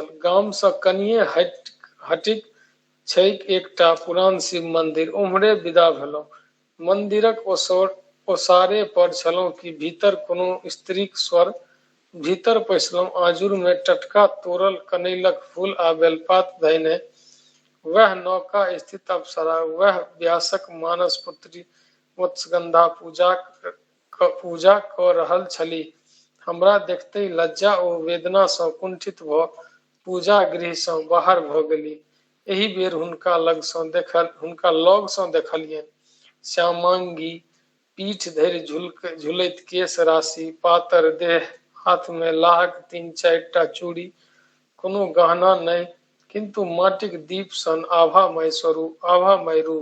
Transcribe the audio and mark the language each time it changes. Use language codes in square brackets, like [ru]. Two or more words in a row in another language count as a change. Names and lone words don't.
[mai] गाम सँ कनिये हटिक छैक एकटा पुरान शिव मंदिर, ओम्हरे विदा भेलहुँ। मंदिरक ओसारे पर छलहुँ कि भीतर कोनो स्त्रीक स्वर। भीतर पैसलहुँ। आजूर में टटका तोड़ल कनैलक फूल आ बेलपात धयने वह नौका स्थित अप्सरा, वह व्यासक मानस पुत्री मत्स्यगंधा पूजा कऽ रहल छलीह। हमरा देखते लज्जा ओ वेदना सँ कुंठित भऽ पूजा गृह सँ बाहर भऽ गेली। एहि बेर हुनका लग सँ देखलियनि श्यामांगी पीठ धरि झुलैत केश राशि, पातर देह, हाथ में लाहक 3-4 टा चूड़ी, कोनो गहना नहि, किंतु माटिक दीप सन आभामय रूप।